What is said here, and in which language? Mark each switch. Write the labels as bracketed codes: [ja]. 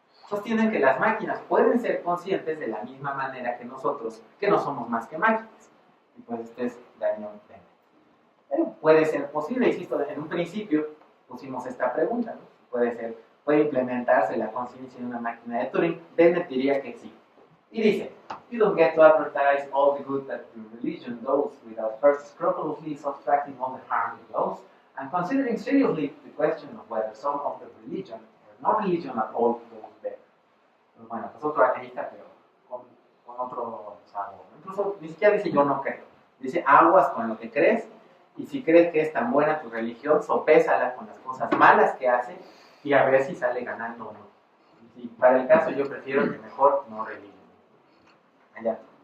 [es] Sostienen que las máquinas pueden ser conscientes de la misma manera que nosotros, que no somos más que máquinas. Y pues este es Daniel Dennett. Puede ser posible, insisto, en un principio pusimos esta pregunta, ¿no? Puede implementarse la conciencia en una máquina de Turing. Dennett diría que sí. Y dice: [en] you don't get to advertise all the good that your religion does without first scrupulously subtracting all the harm it does and considering seriously the question of whether some of the religion or no religion at all goes better. [es] Pues bueno, pues otro ateísta, pero con otro sabor. Incluso ni siquiera dice yo no creo. Dice: aguas con lo que crees, y si crees que es tan buena tu religión, sopésala con las cosas malas que hace y a ver si sale ganando o no. Y para el caso yo prefiero que mejor no religión. Allá.